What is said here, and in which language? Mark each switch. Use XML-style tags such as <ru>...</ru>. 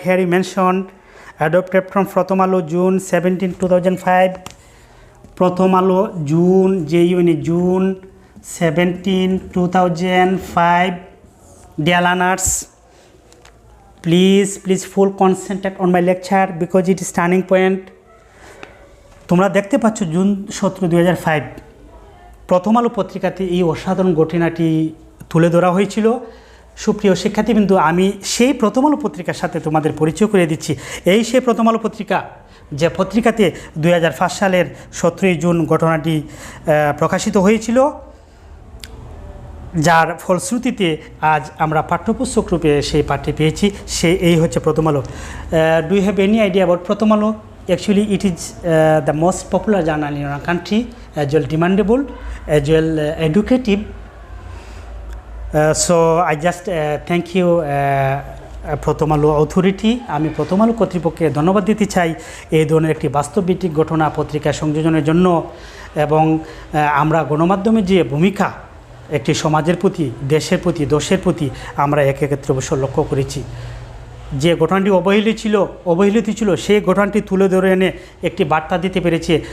<en>Here you mentioned adopted from Pratham Alo, June 17, 2005. Pratham Alo, June, June 17, 2005. Dear learners, please full concentrate on my lecture because it is turning point.</en> <bn>তোমরা দেখতে পাচ্ছ June 17, 2005 প্রথম আলো পত্রিকাতে এই অসাধারণ ঘটনাটি তুলে ধরা হয়েছিল। সুপ্রিয় শিক্ষার্থীবৃন্দ, আমি সেই প্রথম আলো পত্রিকার সাথে তোমাদের পরিচয় করে দিচ্ছি। এই সেই প্রথম আলো পত্রিকা, যে পত্রিকাতে 2005 সালের 17 জুন ঘটনাটি প্রকাশিত হয়েছিল, যার ফলশ্রুতিতে আজ আমরা পাঠ্যপুস্তক রূপে সেই পাঠটি পেয়েছি। এই হচ্ছে প্রথম আলো।</bn> <en>Do you have any idea about Prothom Alo? Actually, it is the most popular journal in our country, as well demandable, as well educative. So I just thank you Prothom Alo authority.</en> <bn>আমি প্রথম আলো কর্তৃপক্ষকে ধন্যবাদ দিতে চাই এই ধরনের একটি বাস্তবভিত্তিক ঘটনা পত্রিকা সংযোজনের জন্য। এবং আমরা গণমাধ্যমের যে ভূমিকা একটি সমাজের প্রতি, দেশের প্রতি, দোষের প্রতি আমরা এক্ষেত্রে অবশ্য লক্ষ্য করেছি। যে ঘটনাটি অবহেলিত ছিল সেই ঘটনাটি তুলে ধরে এনে একটি বার্তা দিতে পেরেছে।</bn>